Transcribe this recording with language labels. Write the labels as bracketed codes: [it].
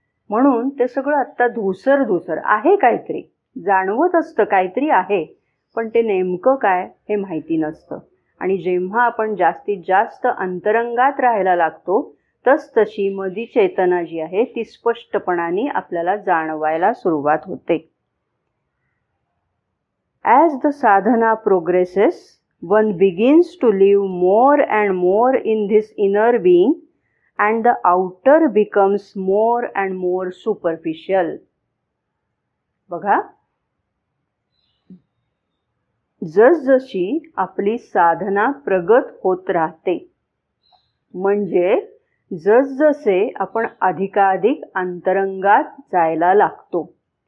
[mr] म्हणून ते सगळं आत्ता धूसर आहे. काहीतरी जाणवत असतं, काहीतरी आहे, पण ते नेमकं काय हे माहिती नसतं. आणि जेव्हा आपण जास्तीत जास्त अंतरंगात राहायला लागतो तशी मधी चेतना जी आहे ती स्पष्टपणाने आपल्याला जाणवायला सुरुवात होते. [en] As the sadhana progresses, one begins to live more and more in this inner being and the outer becomes more and more superficial. [mr] बघा, जसजशी आपली साधना प्रगत होत राहते, म्हणजे जसजसे आपण अधिकाधिक अंतरंगात जायला लागतो.